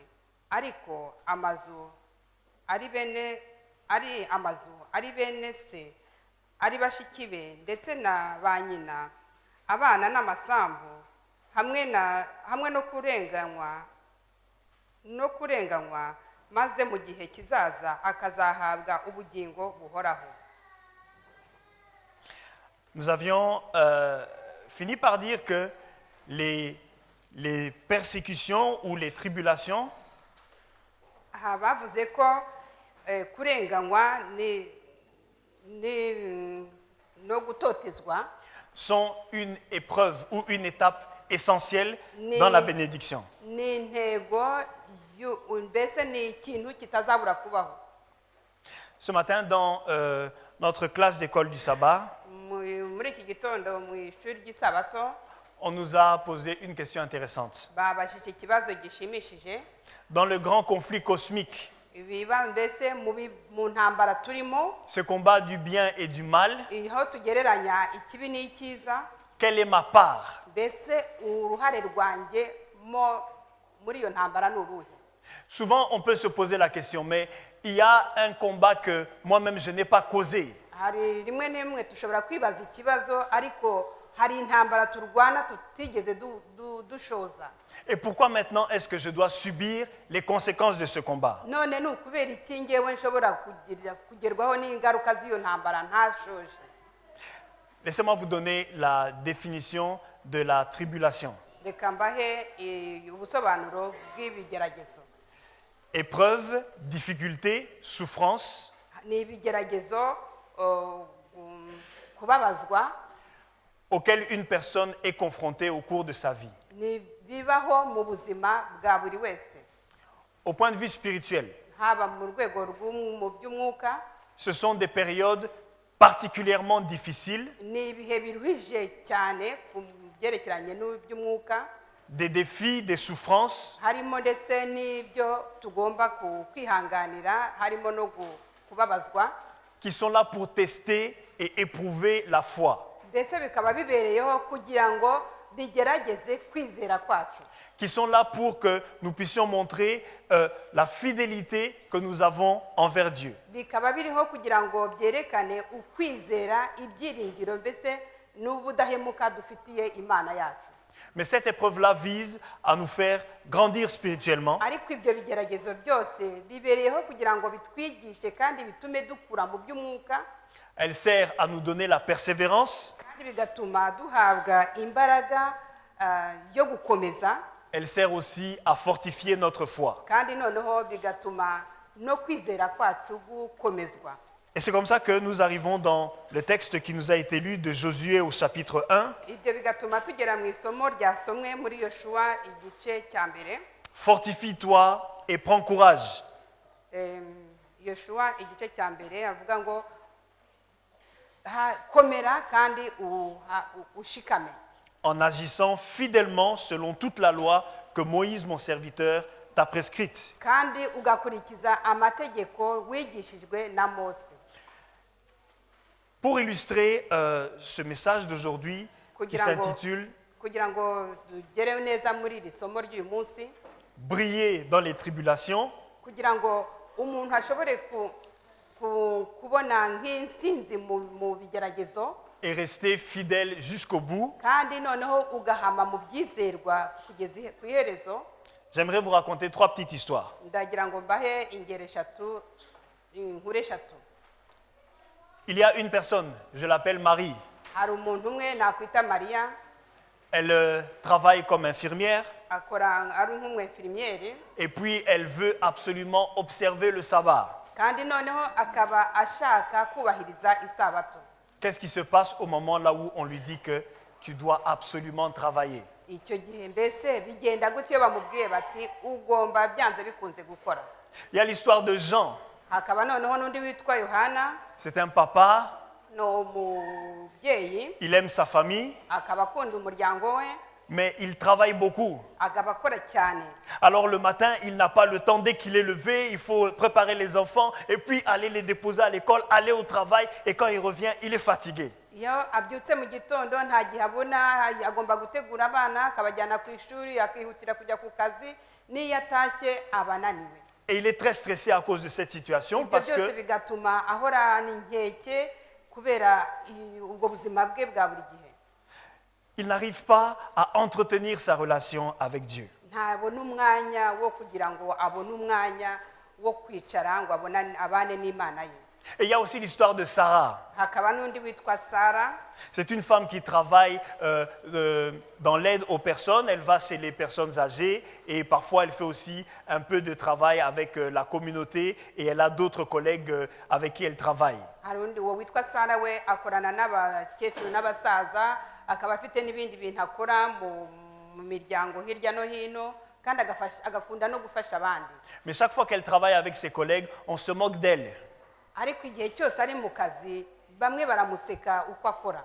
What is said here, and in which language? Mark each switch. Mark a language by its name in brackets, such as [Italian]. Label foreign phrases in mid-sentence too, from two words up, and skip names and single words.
[Kinyarwanda] Ariko amazu ari bene se ari bashiki be ndetse na ba nyina abana n'amasambu hamwe no kurenganywa maze mu gihe kizaza akazahabwa ubugingo buhoraho. [French] Nous avions fini par dire que les persécutions ou les tribulations [Kinyarwanda] bavuze ko kurenganywa no gutotezwa [French] sont une épreuve ou une étape essentielle dans la bénédiction. [Kinyarwanda] ni intego mbese ni ikintu kitazabura kubaho. [French] Ce matin, dans notre classe d'école du sabbat, [Kinyarwanda] muri iki gitondo mu ishuri ry'isabato [French] on nous a posé une question intéressante. [Kinyarwanda] babajije ikibazo gishimishije. [French] Dans le grand conflit cosmique, [Kinyarwanda] ibiba mbese mu ntambara turimo, [French] ce combat du bien et du mal, [Kinyarwanda] aho tugereranya ikibi n'icyiza, [French] quelle est ma part? [Kinyarwanda] mbese uruhare rwanjye muri iyo ntambara ni uruhe? [French] Souvent, on peut se poser la question, mais il y a un combat que moi-même je n'ai pas causé. [Kinyarwanda] Hari rimwe n'imwe dushobora kwibaza ikibazo ariko hari intambara turwana tutigeze dushoza. [French] Et pourquoi maintenant est-ce que je dois subir les conséquences de ce combat? [Kinyarwanda] None ni ukubera iki ngewe nshobora kugerwaho n'ingaruka z'iyo ntambara ntashoje? [French] Laissez-moi vous donner la définition de la tribulation. [Kinyarwanda] Reka mbahe ubusobanuro bw'ibigeragezo. [French] Épreuve, difficulté, souffrance, [Kinyarwanda] Ni ibigeragezo kubabazwa [French] auxquelles une personne est confrontée au cours de sa vie. [Kinyarwanda] ni bibaho mu buzima bwa buri wese [French] Au point de vue spirituel, [Kinyarwanda] haba mu rwego mu by'umwuka [French] ce sont des périodes particulièrement difficiles, [Kinyarwanda] ni ibihe biruhije cyane ku byerekeranye n'iby'umwuka [French] des défis, des souffrances, [Kinyarwanda] harimo ndetse n'ibyo tugomba kwihanganira harimo no kubabazwa [French] qui sont là pour tester et éprouver la foi. [Kinyarwanda] mbese bikaba bibereyeho kugira ngo bigerageze kwizera kwacu [French] Qui sont là pour que nous puissions montrer la fidélité que nous avons envers Dieu. [Kinyarwanda] bikaba biriho kugira ngo byerekane ukwizera ibyiringiro mbese n'ubudahemuka dufitiye imana yacu [French] Mais cette épreuve-là vise à nous faire grandir spirituellement, [Kinyarwanda] ariko ibyo bigeragezo byose bibereyeho kugira ngo bitwigishe kandi bitume dukura mu by'umwuka [French] elle sert à nous donner la persévérance, [Kinyarwanda] kandi bigatuma duhabwa imbaraga yo gukomeza [French] elle sert aussi à fortifier notre foi. [Kinyarwanda] kandi noneho bigatuma no kwizera kwacu gukomezwa [French] Et c'est comme ça que nous arrivons dans le texte qui nous a été lu de Josué au chapitre 1. [Kinyarwanda] ibyo bigatuma tugera mu isomo ryasomwe muri Yoshuwa igice cya mbere [French] Fortifie-toi et prends courage. [Kinyarwanda] Yoshuwa igice cya mbere avuga ngo komera kandi ushikame [French] En agissant fidèlement selon toute la loi que Moïse, mon serviteur, t'a prescrite. [Kinyarwanda] kandi ugakurikiza amategeko wigishijwe na Mose [French] Pour illustrer ce message d'aujourd'hui qui s'intitule [Kinyarwanda] kugira ngo tugere neza muri iri somo ry'uyu munsi [French] Briller dans les tribulations, [Kinyarwanda] kugira ngo umuntu ashobore kubona nk'insinzi mu bigeragezo [French] et rester fidèle jusqu'au bout, [Kinyarwanda] kandi noneho ugahama mu byizerwa kugeza ku iherezo [French] j'aimerais vous raconter 3 petites histoires. [Kinyarwanda] ndagira ngo mbahe ingero eshatu inkuru eshatu [French] Il y a une personne, je l'appelle Marie. [Kinyarwanda] hari umuntu umwe nakwita Mariya [French] Elle travaille comme infirmière [Kinyarwanda] akora ari nk'umwefirimiere [French] et puis elle veut absolument observer le sabbat. [Kinyarwanda] kandi noneho akaba ashaka kubahiriza isabato [French] Qu'est-ce qui se passe au moment là où on lui dit que tu dois absolument travailler? [Kinyarwanda] icyo gihe mbese bigenda gutyo iyo bamubwiye bati ugomba byanze bikunze gukora [French] Il y a l'histoire de Jean. [Kinyarwanda] hakaba noneho n'undi witwa Yohana [French] C'est un papa, [Kinyarwanda] ni umubyeyi [French] il aime sa famille, [Kinyarwanda] akaba akunda umuryango we [French] mais il travaille beaucoup. [Kinyarwanda] akaba akora cyane [French] Alors le matin, il n'a pas le temps, dès qu'il est levé, il faut préparer les enfants et puis aller les déposer à l'école, aller au travail et quand il revient, il est fatigué. [Kinyarwanda] iyo abyutse mu gitondo nta gihe abona agomba gutegura abana akabajyana ku ishuri akihutira kujya ku kazi n'iyo atashye aba ananiwe [French] Et il est très stressé à cause de cette situation [Kinyarwanda] ibyo [French] parce [Kinyarwanda] byose [French] que [Kinyarwanda] bigatuma ahorana inkeke kubera ubwo buzima bwe bwa buri gihe [French] il n'arrive pas à entretenir sa relation avec Dieu. [Kinyarwanda] ntabona umwanya wo kugira ngo abone umwanya wo kwicara ngo abane n'Imana ye [French] Et il y a aussi l'histoire de Sarah. [Kinyarwanda] hakaba n'undi witwa Sara [French] C'est une femme qui travaille dans l'aide aux personnes. Elle va chez les personnes âgées et parfois elle fait aussi un peu de travail avec la communauté et elle a d'autres collègues avec qui elle travaille. [Kinyarwanda] hari undi uwo witwa Sara we akorana n'abakecuru n'abasaza akaba afite n'ibindi bintu akora mu miryango hirya no hino kandi agakunda no gufasha abandi [French] Mais chaque fois qu'elle travaille avec ses collègues, on se moque d'elle. [Kinyarwanda] ariko igihe cyose ari mu kazi bamwe baramuseka uko akora